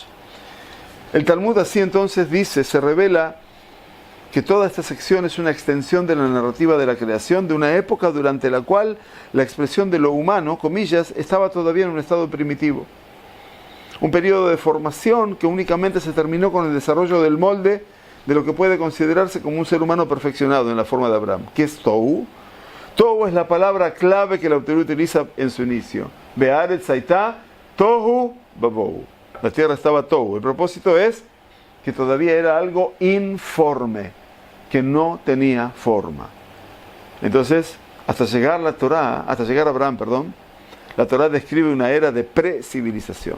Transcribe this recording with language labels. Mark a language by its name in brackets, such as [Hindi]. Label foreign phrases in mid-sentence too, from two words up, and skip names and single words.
[Spanish] El Talmud así entonces dice, se revela que toda esta sección es una extensión de la narrativa de la creación de una época durante la cual la expresión de lo humano, comillas, estaba todavía en un estado primitivo. Un periodo de formación que únicamente se terminó con el desarrollo del molde de lo que puede considerarse como un ser humano perfeccionado en la forma de Abraham. ¿Qué es Tohu? Tohu es la palabra clave que el autor utiliza en su inicio. [Hebrew] Be'aretz hayta tohu babou. [Spanish] La tierra estaba Tohu. El propósito es que todavía era algo informe, que no tenía forma. Entonces, hasta llegar a Abraham, la Torá describe una era de precivilización.